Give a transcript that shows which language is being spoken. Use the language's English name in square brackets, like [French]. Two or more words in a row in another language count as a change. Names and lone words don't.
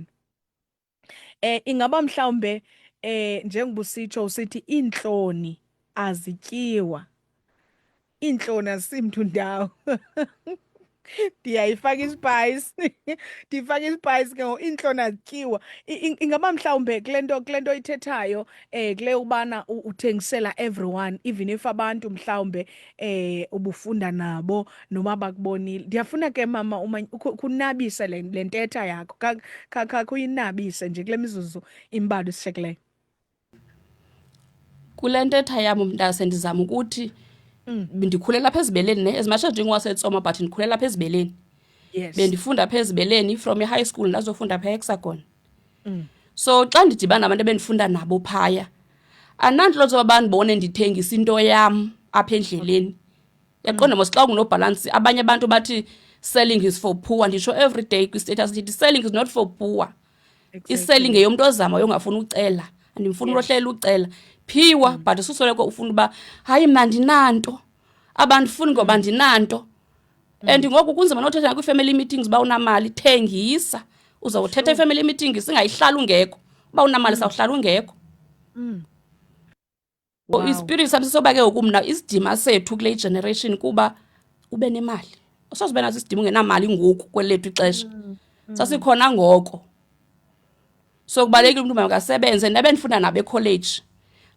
[Xhosa] Ingaba mhlawumbe njengoba usitsho usithi iintloni azityiwa, iintloni asimntu ndawo. Ndiyayifaka ispayisi ndiyifaka ispayisi ke ngoku iintloni azityiwa. Ingaba mhlawumbe kule nto ithethayo kule ubana uthengisela everyone, even if abantu mhlawumbe ubufunda nabo noma bakubonile. Ndiyafuna ke mama kunabise le ntetha yakho, kuyinabise nje kule mizuzu imbalwa esishiyekileyo. Kule ntetha yam mntase ndizama ukuthi ndikhulela apha ezibeleni ne, [English] as much as [Xhosa] ndingowaseTsoma but ndikhulela apha ezibeleni. Yes. Bendifunda apha ezibeleni from i- [English] high school [Xhosa] ndazofunda apha eHexagon. So xa ndidibana nabantu ebendifunda nabo phaya, andinantloni zoba bandibone ndithengisa into yam apha endleleni. Yaqonda mos xa ungunobhalansi abanye abantu bathi [English] selling is for poor. [Xhosa] Nditsho [English] every day [Xhosa] kwi-status ndithi [English] selling is not for poor. [Xhosa] I-selling ngeyomntu ozama yongafuna ucela, andimfuni uhlela ucela. Phiwa but ususoloko ufuna uba hayi mna ndinanto, abandifuni ngoba ndinanto. And ngoku kunzima nothetha kwi- [English] family meetings [Xhosa] uba unamali, thengisa. Uzawuthetha i- [English] family meeting [Xhosa] singayihlala ungekho. Uba unamali sawuhlala ungekho. Ispirit sami sisoba ke ngoku mna isidima sethu kule generation kuba ube nemali. Usozibe nazo isidima ungenamali ngoku kwelethu ixesha. Sasikhona ngoko. So kubalekile umuntu makasebenze, nabe ndifunda nabo e-college.